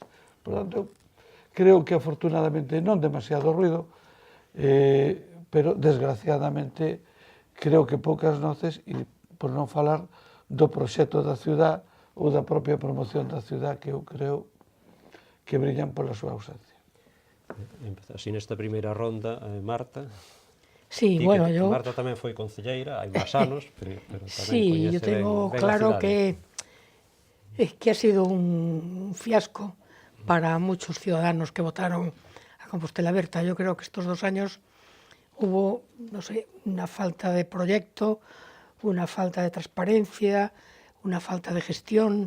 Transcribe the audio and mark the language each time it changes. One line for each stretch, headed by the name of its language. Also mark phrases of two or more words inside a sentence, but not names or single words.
Galician: Por tanto, creo que afortunadamente non demasiado ruido, pero desgraciadamente creo que poucas noces, e por non falar do proxecto da ciudad ou da propia promoción da ciudad, que eu creo que brillan pola súa ausencia. Así nesta primeira ronda, Marta.
Spanish: Sí, bueno, yo...
Galician: Marta tamén foi concelleira, hai máis anos, pero tamén
Spanish: sí, yo tengo
Galician: ben
Spanish: claro que ha sido un fiasco para muchos ciudadanos que votaron a Compostela Aberta. Yo creo que estos 2 años hubo, no sé, una falta de proyecto, una falta de transparencia, una falta de gestión.